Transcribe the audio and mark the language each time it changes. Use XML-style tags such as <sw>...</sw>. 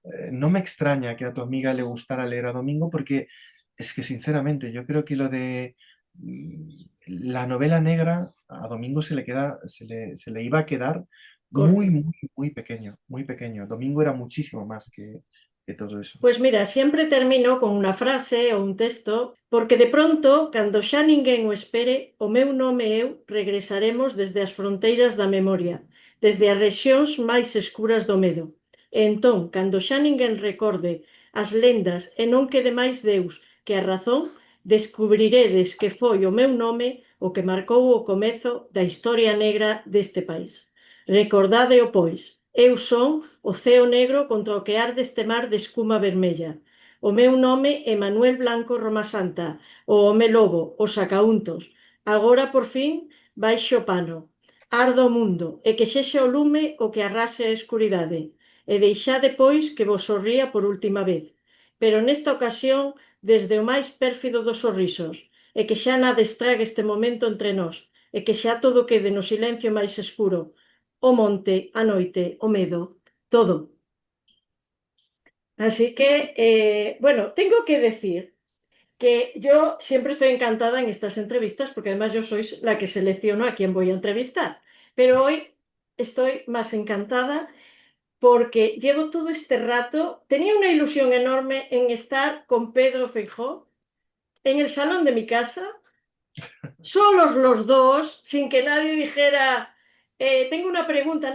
<es>No me extraña que a tu amiga le gustara leer a Domingo porque es que sinceramente yo creo que lo de la novela negra a Domingo se le iba a quedar muy, Corto. muy, muy pequeño, muy pequeño. Domingo era muchísimo más que todo eso. Pues mira, siempre termino con una frase o un texto, porque de pronto,</es> <gl>cando xa ninguén o espere, o meu nome e eu regresaremos desde as fronteiras da memoria, desde as rexións máis escuras do medo. E entón, cando xa ninguén recorde as lendas e non quede máis Deus que a razón, descubriredes que foi o meu nome o que marcou o comezo da historia negra deste país. Recordádeo, pois, eu son o ceo negro contra o que arde este mar de escuma vermella. O meu nome é Manuel Blanco Roma Santa, o home lobo, os sacauntos. Agora, por fin, baixo o pano. Arda o mundo, e que sexa o lume o que arrase a escuridade. E deixade, pois, que vos sorría por última vez. Pero nesta ocasión, desde o máis pérfido dos sorrisos, e que xa nada estrague este momento entre nós, e que xa todo quede no silencio máis escuro, o monte, a noite, o medo, todo.</gl> <es>Así que, bueno, tengo que decir que yo siempre estoy encantada en estas entrevistas porque además yo soy la que selecciono a quién voy a entrevistar. Pero hoy estoy más encantada porque llevo todo este rato, tenía una ilusión enorme en estar con Pedro Feijó en el salón de mi casa, solos los dos, sin que nadie dijera, tengo una pregunta.</es>